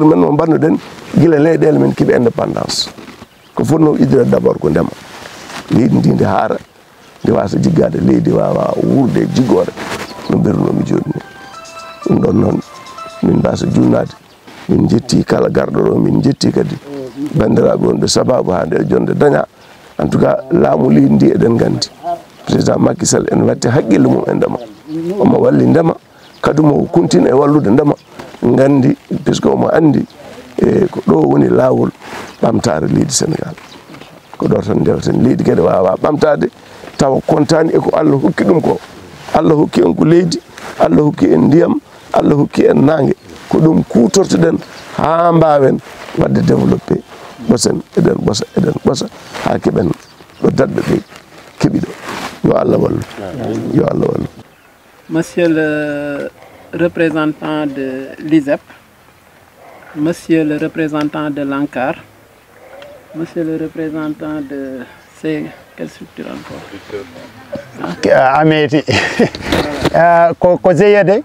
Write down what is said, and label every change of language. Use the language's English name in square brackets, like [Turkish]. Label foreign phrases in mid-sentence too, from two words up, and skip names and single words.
[Fula] men mo mbannoɗen guila leyɗele men keeɓi indépendance ko fonno iddirede [French] d' abord [Fula] ko ndema leydi ndi nde haara nde wasa jiggade leydi wawa wurde jiggore no mbirunomi joni ni ɗum ɗon noon min mbasa junnade min jetti kala garɗo ɗo min jetti kadi bandiraɓe wonɓe sababu ha nde jonde daña [French] en tout cas [Fula] laamu leydi ndi eɗen gandi président Macky Sall en watti haqqille mum e ndema omo walli ndema kadi mo continue e wallude ndema gandi puisque omo andi e ko ɗo woni lawol ɓamtare leydi Sénégal ko ɗo tan ndewten leydi kadi wawa ɓamtade tawa kontani eko Allah hokki ɗum ko. Allah hokki en ko leydi, Allah hokki en ndiyam, Allah hokki en nangue ko ɗum kutortoɗen ha mbawen wadde développé ɓosen eɗen ɓosa ha keɓen ɗo daɗɗo ɓe keeɓi ɗo. Yo Allah wallu, yo Allah wallu. [French] Monsieur le représentant de l'ISEP, Monsieur le représentant de l'ANCAR, Monsieur le représentant de quelle structure encore? [Fula] Ameti. Ko GIE de.